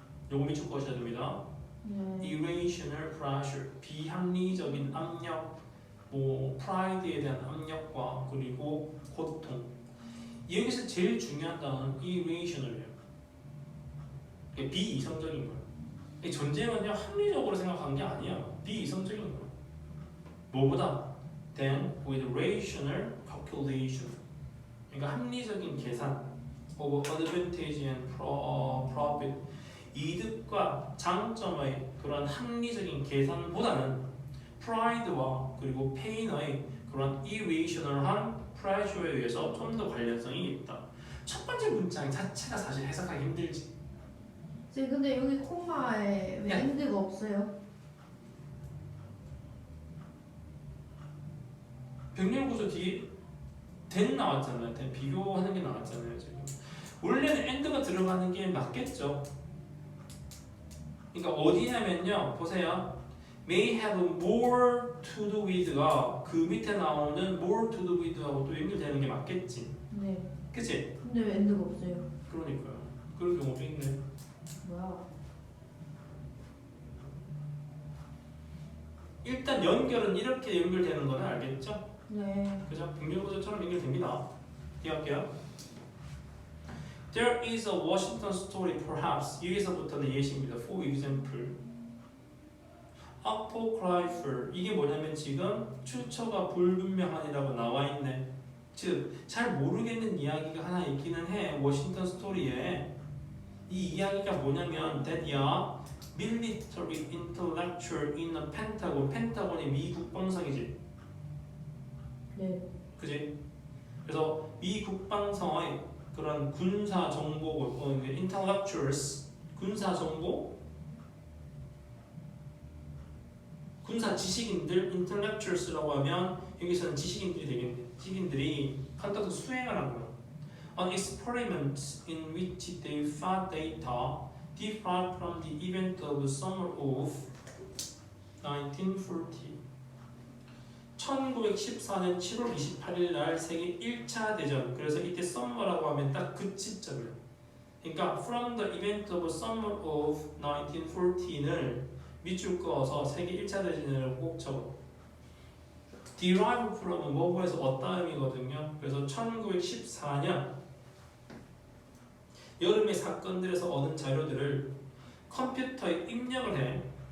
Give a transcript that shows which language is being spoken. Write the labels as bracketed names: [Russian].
[Korean] 요거 밑줄 거셔야 됩니다. [English] irrational pressure, [Korean] 비합리적인 압력, 뭐 pride에 대한 압력과 그리고 고통. 여기서 제일 중요한 단어는 irrational이에요. 비이성적인 거예요. 이 전쟁은요 합리적으로 생각한 게 아니야. 비이성적인 거예요. 뭐보다 [English] than with rational calculation. [Korean] 그러니까 합리적인 계산, [English] of advantage and profit. [Korean] 이득과 장점의 그런 합리적인 계산보다는 pride와 그리고 pain의 그런 irrational한 pressure에 의해서 좀 더 관련성이 있다. 첫 번째 문장 자체가 사실 해석하기 힘들지. 쌤 근데 여기 코마에 왜 네. 엔드가 없어요? 병렬 구조 뒤에 then 나왔잖아요. then 비교하는 게 나왔잖아요. 지금 원래는 and가 들어가는 게 맞겠죠. 그러니까 어디냐면요. 보세요. [English] may have more to do with [Korean] 가 그 밑에 나오는 [English] more to do with [Korean] 하고 또 연결되는 게 맞겠지. 네. 그치? 근데 왜 엔드가 없어요? 그러니까요. 그런 경우도 있네. 뭐야? 일단 연결은 이렇게 연결되는 거는 알겠죠? 네. 그죠? 병렬구조처럼 연결됩니다. 이해할게요. [English] There is a Washington story perhaps. [Korean] 여기서부터는 예시입니다. [English] For example. apocryphal. [Korean] 이게 뭐냐면 지금 출처가 불분명한이라고 나와 있네. 즉, 잘 모르겠는 이야기가 하나 있기는 해. 워싱턴 스토리에. 이 이야기가 뭐냐면 [English] that a military intellectual in a pentagon. [Korean] 펜타곤이 미 국방성이지. 네. 그지? 그래서 미 국방성의 그런 군사 정보, intellectuals, 군사 정보, 군사 지식인들, intellectuals라고 하면 여기서는 지식인들이 되겠네. 지식인들이 컨덕트 수행을 한 거야. [English] An experiment in which they found data derived from the event of summer of 1940. [Korean] 1914년 7월 28일 날 세계 1차 대전. 그래서 이때 summer라고 하면 딱 그 시점이에요. 그러니까 [English] from the event of summer of 1914 [Korean] 을 밑줄 그어서 세계 1차 대전을 꼭 적어. [English] derive from [Korean] 은 뭐뭐에서 얻다 의미거든요. 그래서 1914년 여름의 사건들에서 얻은 자료들을 컴퓨터에 입력을 해.